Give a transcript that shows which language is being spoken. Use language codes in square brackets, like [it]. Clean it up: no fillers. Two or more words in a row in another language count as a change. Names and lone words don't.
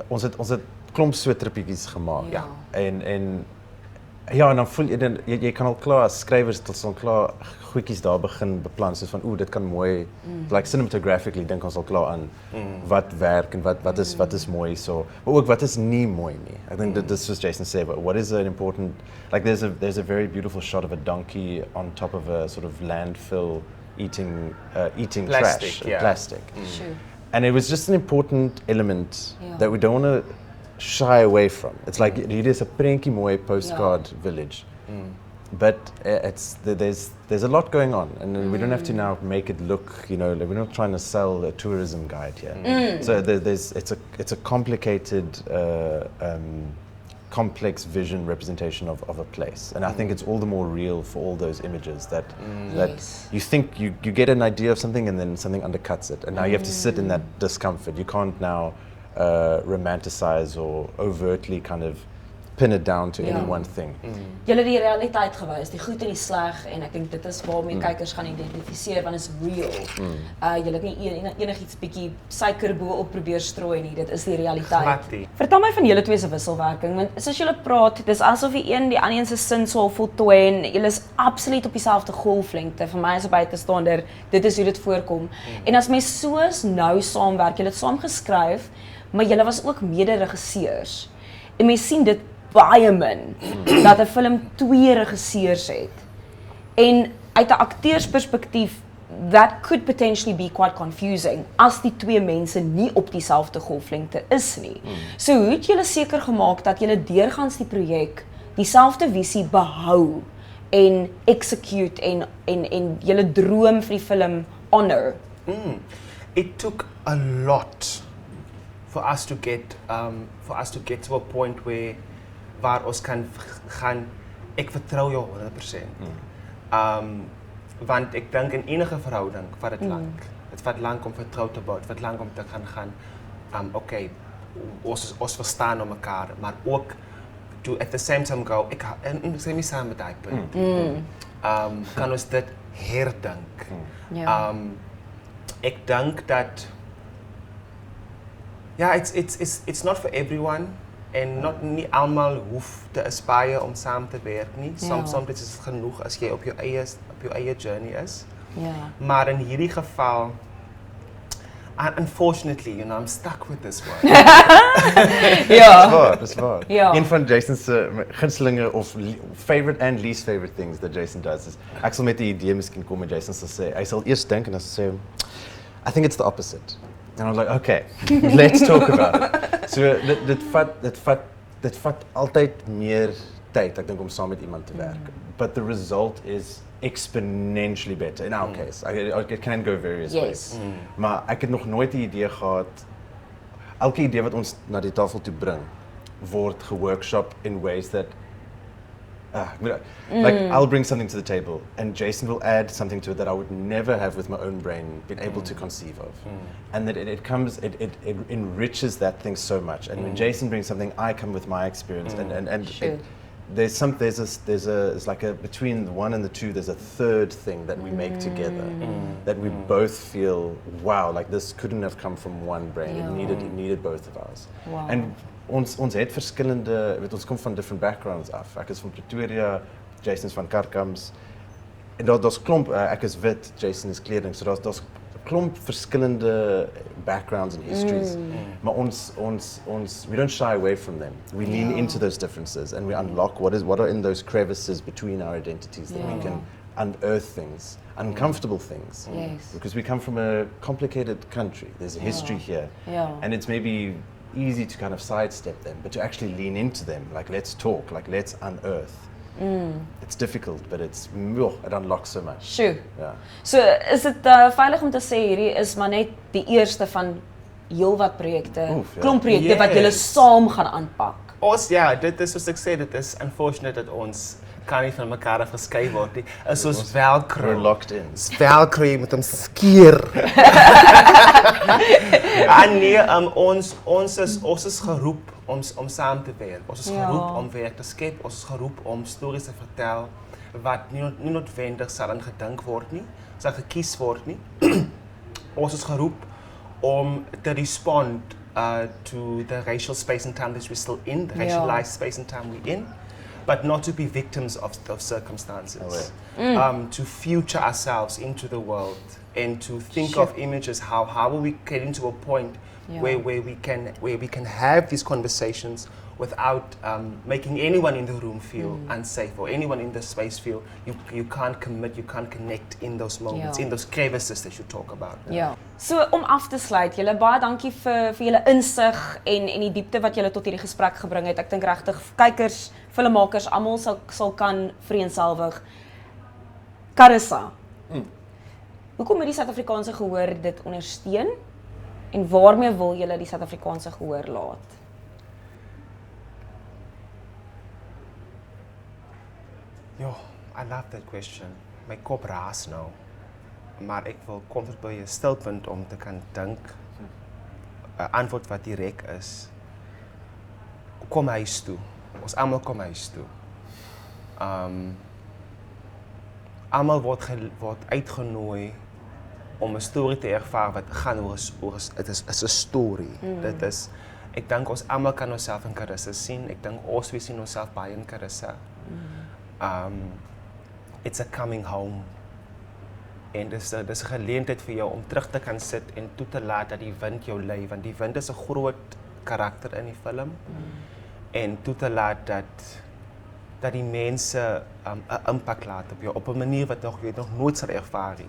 [af] Ons het klomp so trippietjies gemaak. Ja. En ja, en dan voel jy kan al klaar as skrywers tot so klaar goedjies daar begin beplan soos van dit kan mooi [en] like cinematographically [af] dink ons al klaar aan wat werk en wat is mooi so, maar ook wat is nie mooi nie. [en] I think that this was Jason said, but what is an important, like there's a very beautiful shot of a donkey on top of a sort of landfill eating Plastic, trash, yeah. plastic. Sure. And it was just an important element that we don't want to shy away from. It's like it is a [af] prentjie mooi [en] postcard village, but there's a lot going on, and we don't have to now make it look, like we're not trying to sell a tourism guide here. So it's a complicated, complex vision representation of a place, and I think it's all the more real for all those images that you think you get an idea of something and then something undercuts it, and now you have to sit in that discomfort. You can't now romanticize or overtly kind of pin it down to any one thing. [af] Julle die realiteit gewys, die goed en die sleg, en ek dink dit is waarmee kykers gaan identifiseer want is real. Julle het nie enigiets bietjie suiker bo-op probeer strooi nie, dit is die realiteit. Vertel my van julle twee se wisselwerking, want soos julle praat, dis asof die een die ander se sin sou voltooi en julle is absoluut op dieselfde golflengte. Vir my as 'n buitestander, dit is hoe dit voorkom. En as mens soos nou saamwerk, julle het saam geskryf, maar julle was ook mede-regisseurs. En mens sien dit baie min dat 'n film twee regisseurs het. En uit 'n akteursperspektief, [en] that could potentially be quite confusing [af] as die twee mense nie op dieselfde golflengte is nie. So hoe het julle seker gemaak dat julle deurgangs die projek dieselfde visie behou en execute en julle droom vir die film honor? [en] It took a lot for us to get to a point [af] waar ons kan gaan, ek vertrou jou 100%. Want ek dink in enige verhouding vat dit lank. Dit vat lank om vertrou te bou, dit vat lank om te gaan ons verstaan om mekaar, maar ook [en] to at the same time go, [af] ek sê nie saam met daai punt. Kan ons dit herdink. Ek dink dat [en] it's not for everyone. [af] En nie almal hoef te aspire om saam te werk nie. Soms is dit genoeg as jy op jou eie journey is. Maar in hierdie geval, [en] unfortunately, I'm stuck with this one. [af] Dis waar. Een van Jason se gunstelinge of [en] favorite and least favorite things that Jason does [af] is, ek sal met die idee miskien kom en Jason sal sê, hy sal eers dink en dan sê, [en] I think it's the opposite. And I was like, okay, let's talk about it. So dit vat altyd meer tyd, ek dink om saam met iemand te werk. But the result is exponentially better in our case. It can go various ways. [af] Maar ek het nog nooit die idee gehad, elke idee wat ons na die tafel toe bring, word geworkshop [en] in ways that like I'll bring something to the table and Jason will add something to it that I would never have with my own brain been able to conceive of. And that it enriches that thing so much. And when Jason brings something, I come with my experience and there's like a between the one and the two, there's a third thing that we make together that we both feel, wow, like this couldn't have come from one brain. It needed both of ours. Wow. [af] And ons het verskillende, ons kom van [en] different backgrounds [af] af. Ek is van Pretoria, Jason is van Karkams. En daar's klomp, ek is wit, Jason is kleding. So daar's klomp verskillende [en] backgrounds and histories. [af] Maar ons [en] we don't shy away from them. We lean into those differences and we unlock what are in those crevices between our identities that we can unearth things, uncomfortable things. Yes. Because we come from a complicated country. There's a history here. Yeah. And it's maybe easy to kind of sidestep them, but to actually lean into them, like let's talk, like let's unearth. It's difficult, but it unlocks so much. [af] Sjoe. [en] Yeah. [af] So is dit veilig om te sê hierdie is maar net die eerste van heelwat projekte, Oef, ja. klomp projekte wat julle [en] Yes. [af] saam gaan aanpak. Ons dit is soos ek sê, dit is unfortunate dat ons kan nie van mekaar af geskei word nie. Is soos velcro. [en] We're locked in. [af] Dis velcro jy moet hom skeer. Nee, ons is geroep om saam te werk. Ons is geroep om werk te skep. Ons is geroep om stories te vertel wat nie noodwendig sal in gedink word nie, sal gekies word nie. Ons is geroep om te [en] respond to the racial space and time that we're still in, the racialized space and time we're in, but not to be victims of circumstances. To future ourselves into the world and to think of images, how will we get into a point where we can have these conversations without making anyone in the room feel unsafe or anyone in the space feel you can't commit, you can't connect in those moments, in those crevices that you talk about. [af] Ja. So om af te sluit, julle baie dankie vir julle insig en die diepte wat julle tot hierdie gesprek gebring het. Ek dink regtig kykers, filmmakers, almal sal kan vereenselwig. Carissa. Hoekom moet die Suid-Afrikaanse gehoor dit ondersteun en waarmee wil julle die Suid-Afrikaanse gehoor laat? Ja, [en] I love that question. [af] My kop raas nou. Maar ek wil kom tot by 'n stilpunt om te kan dink 'n antwoord wat direk is. Kom huis toe. Ons almal kom huis toe. Almal word uitgenooi om 'n storie te ervaar wat gaan oor dit is 'n storie. Dit is ek dink ons almal kan onsself in Carissa sien. Ek dink ons sien onsself baie in Carissa. [en] It's a coming home. [af] En dis 'n geleentheid vir jou om terug te kan sit en toe te laat dat die wind jou lei, want die wind is 'n groot karakter in die film. En toe te laat dat die mense 'n impak laat op jou op 'n manier wat jy nog nooit sal ervaar nie.